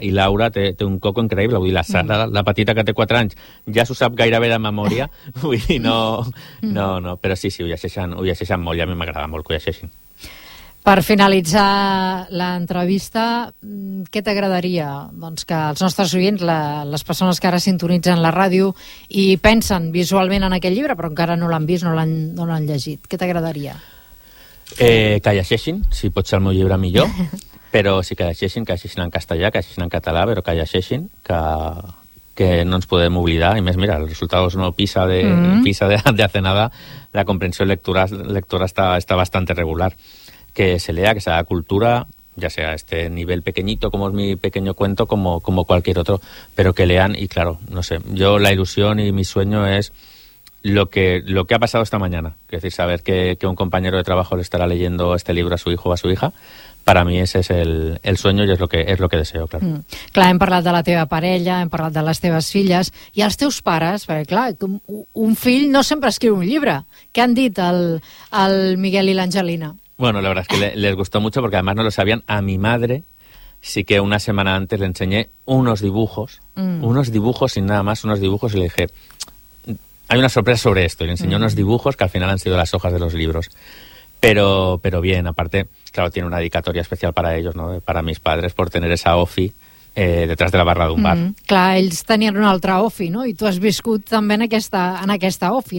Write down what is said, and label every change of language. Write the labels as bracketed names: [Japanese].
[Catalan] I Laura té un coco increïble, vull dir, la petita que té 4 anys ja s'ho sap gairebé de memòria, vull dir, no, però sí, ho llegeixen molt, i a mi m'agrada molt que ho llegeixin. Per finalitzar l'entrevista, què t'agradaria? Doncs que els nostres oients, les persones que ara sintonitzen la ràdio i pensen visualment en aquest llibre, però encara no l'han vist, no l'han llegit, què t'agradaria? Que llegeixin, si pot ser el meu llibre millor, però sí que llegeixin, que llegeixin en castellà, que llegeixin en català, però que llegeixin, que no ens podem oblidar, i més, mira, el resultat és no PISA [Spanish] de hace nada, [Catalan] la comprensió lectora està [Spanish] bastante regular, que se lea, que se haga cultura, ya sea este nivel pequeñito, como es mi pequeño cuento, como cualquier otro, pero que lean, y claro, no sé, yo la ilusión y mi sueño es lo que ha pasado esta mañana, es decir, saber que un compañero de trabajo le estará leyendo este libro a su hijo o a su hija, para mí ese es el sueño y es lo que deseo, claro. [Catalan] Clar, hem parlat de la teva parella, hem parlat de les teves filles, i els teus pares, perquè clar, un fill no sempre escriu un llibre. Què han dit el Miguel i l'Angelina? [Spanish] Bueno, la verdad es que les gustó mucho, porque además no lo sabían. A mi madre sí que una semana antes le enseñé unos dibujos, unos dibujos sin nada más, unos dibujos, y le dije... Hay una sorpresa sobre esto, y le enseñó unos dibujos que al final han sido las hojas de los libros. Pero bien, aparte, claro, tiene una dedicatoria especial para ellos, ¿no? Para mis padres, por tener esa Ofi detrás de la barra de un bar. [Catalan] Clar, ells tenien una altra Ofi, ¿no? I tu has viscut també en aquesta Ofi,